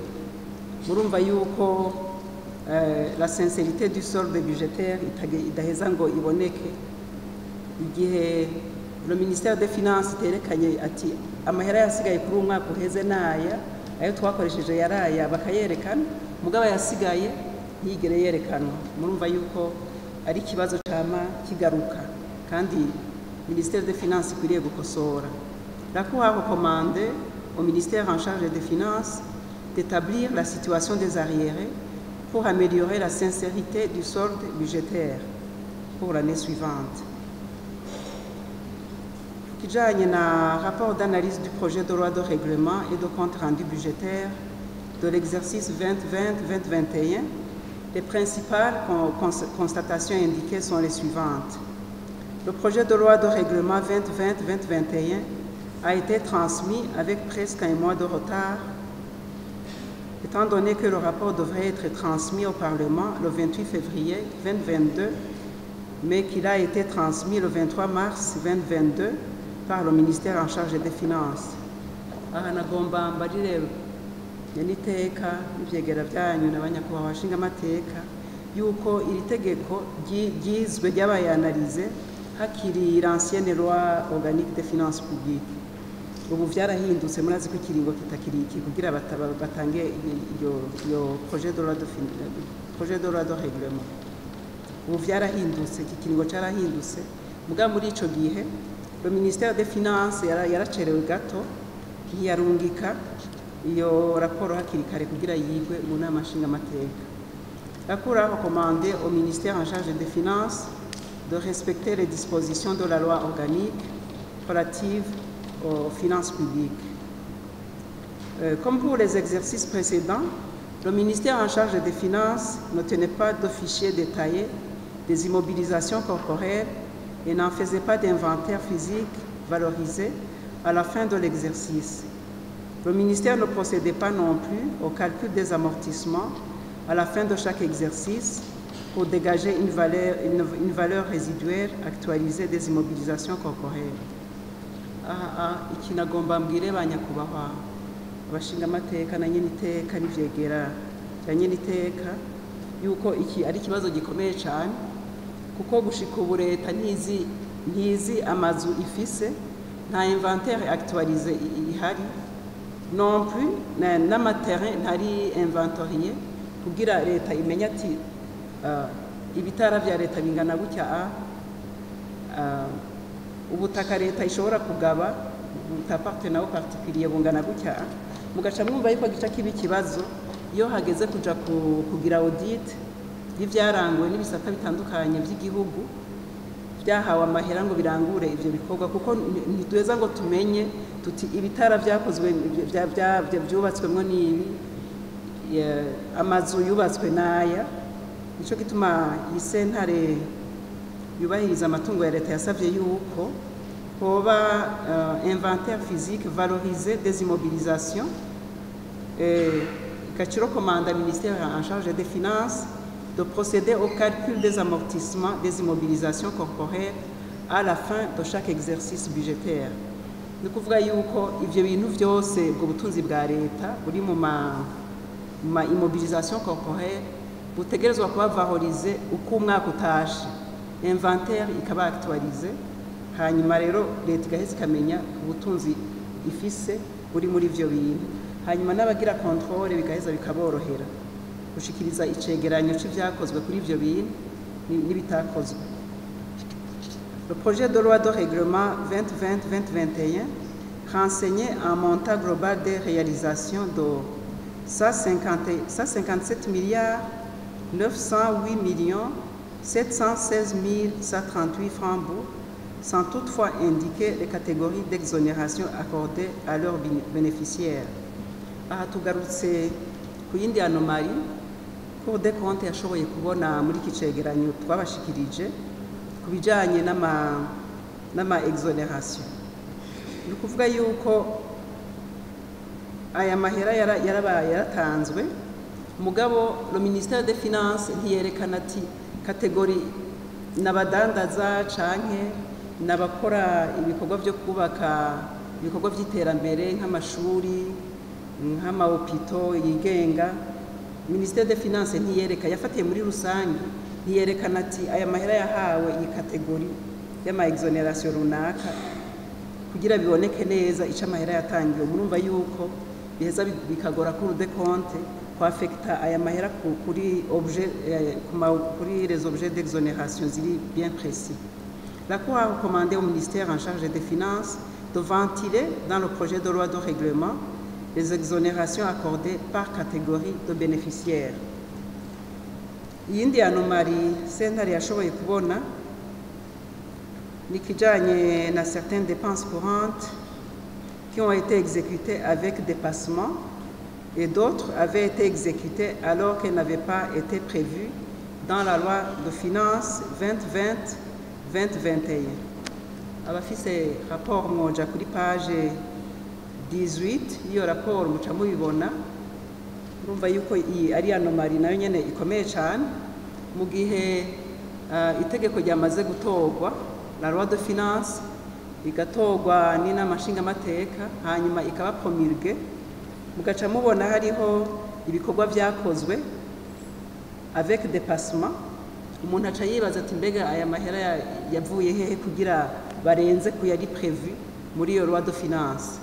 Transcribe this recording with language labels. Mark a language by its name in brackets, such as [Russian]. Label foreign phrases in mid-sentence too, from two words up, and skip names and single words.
[Rundi] Murumva yuko [French] la sincérité du solde budgétaire [Rundi] idaheza ngo iboneke igihe [French] le ministère des finances [Rundi] terekanye ati amahera yasigaye kuri umwaka uheze naya, ayo twakoresheje yaraya bakayerekana, mugaba yasigaye ntiyigere yerekanwa. Murumva yuko ari ikibazo cama kigaruka kandi [French] ministère des finances [Rundi] ikwiriye gukosora. [French] La Cour a recommandé au ministère en charge des finances d'établir la situation des arriérés pour améliorer la sincérité du solde budgétaire pour l'année suivante. [Rundi] Kijanye na [French] rapport d'analyse du projet de loi de règlement et de compte rendu budgétaire de l'exercice 2020-2021, les principales constatations indiquées sont les suivantes. Le projet de loi de règlement 2020-2021 a été transmis avec presque un mois de retard, étant donné que le rapport devrait être transmis au Parlement le 28 février 2022, mais qu'il a été transmis le 23 mars 2022 par le ministère en charge des Finances. [Rundi] Aha nagomba mbarire niteka ivyegera byanyu n'abanyakubahwa bashinga amateka yuko iri tegeko ryizwe ryabayanalize hakiri [French] l'ancienne loi organique des finances publiques. [Rundi] Ubu vyarahindutse, murazi ko ikiringo kitakiriki kugira batange iyo [French] projet de loi de règlement. [Rundi] Ubu vyarahindutse, iki kiringo carahindutse, muga muri ico gihe [French] le ministère des finances [Rundi] yaracerewe gato ntiyarungika iyo raporo hakiri kare kugira yigwe mu nama nshingamateka. [French] La Cour a recommandé au ministère en charge des finances de respecter les dispositions de la loi organique relative aux finances publiques. Comme pour les exercices précédents, le ministère en charge des finances ne tenait pas de fichier détaillé des immobilisations corporelles et n'en faisait pas d'inventaire physique valorisé à la fin de l'exercice. Le ministère ne procédait pas non plus au calcul des amortissements à la fin de chaque exercice pour dégager une valeur résiduelle actualisée des immobilisations corporelles. [Rundi] Iki nagomba mbwire banyakubahwa abashinga amateka na nyeniteka n'ivyegera bya nyeniteka yuko iki ari ikibazo gikomeye cyane, kuko gushika ubu leta ntizi amazu ifise, nta [French] inventaire actualisé [Rundi] ihari, [French] non plus [Rundi] n'amaterrain ntari inventorié kugira leta imenya ati ibitara vya leta bingana gutya, ubutaka leta ishobora kugaba butapartena [French] au particulier [Rundi] bungana gutya. Mugaca mwumva yuko gica kiba ikibazo iyo hageze kuja kugira audit y'ivyaranguwe n'ibisata bitandukanye by'igihugu byahawe amahera ngo birangure ivyo bikorwa, kuko ntitweza ngo tumenye tuti ibitara vyakozwe vyubatswemwo n'ibi, amazu yubatswe n'aya. Nico gituma iyi sentare yubahiriza amatungo ya leta yasavye yuko hoba [French] inventaire physique valorisé des immobilisations, igaciro commanda ministère en charge des finances de procéder au calcul des amortissements des immobilisations corporelles à la fin de chaque exercice budgétaire. [Rundi] Ni kuvuga yuko ivyo bintu vyose ubwo butunzi bwa leta buri mu ma [French] immobilisation corporelle [Rundi] butegerezwa kuba valorize uko umwaka utashe, inventaire ikaba actualize, hanyuma rero leta igaheza ikamenya ubutunzi ifise buri muri ivyo bintu, hanyuma n'abagira controle bigaheza bikaborohera gushikiriza icegeranyo c'ivyakozwe kuri ivyo bintu n'ibitakozwe. [French] Le projet de loi de règlement 2020-2021 renseignait un montant global des réalisations de 157 milliards 908 millions 716 138 francs bruts, sans toutefois indiquer les catégories d'exonération accordées à leurs bénéficiaires. [Rundi] Aha tugarutse ku yindi anomalie [French] Cour des comptes [Rundi] yashoboye kubona muri iki cegeranyo twabashikirije ku bijanye n'ama exonération. Ni kuvuga yuko aya mahera yarabaye yaratanzwe, mugabo [French] le ministère des finances [Rundi] ntiyerekana ati kategori n'abadandaza canke n'abakora ibikorwa byo kubaka ibikorwa by'iterambere nk'amashuri nk'amahopito yigenga. [French] Ministère des finances [Rundi] ntiyereka, yafatiye muri rusange, ntiyerekana ati aya mahera yahawe iyi kategori y'ama exonération runaka kugira biboneke neza ico amahera yatangiwe. Murumva yuko biheza bikagora [French] Cour des comptes [Rundi] kwafekta aya mahera kuri [French] les objets d'exonération [Rundi] ziri [French] bien précis. La Cour a recommandé au ministère en charge des Finances de ventiler dans le projet de loi de règlement les exonérations accordées par catégorie de bénéficiaires. [Rundi] Iyindi anomalie sentare yashoboye kubona ni kijanye na [French] certaines dépenses courantes qui ont été exécutées avec dépassement et d'autres avaient été exécutées alors qu'elles n'avaient pas été prévues dans la loi de finances 2020-2021. [Rundi] Abafise rapport moja kuri page 18 iyo rapport muca mubibona, urumva yuko iyi ari anomalie nayo nyene ikomeye cyane mu gihe itegeko ryamaze gutorwa [French] la loi de finance [Rundi] igatorwa n'inama nshingamateka hanyuma ikaba promulguée, mugaca mubona hariho ibikorwa vyakozwe [French] avec dépassement. [Rundi] Umuntu aca yibaza ati mbega aya mahera yavuye hehe kugira barenze ku yari prévu muri iyo [French] loi de finance.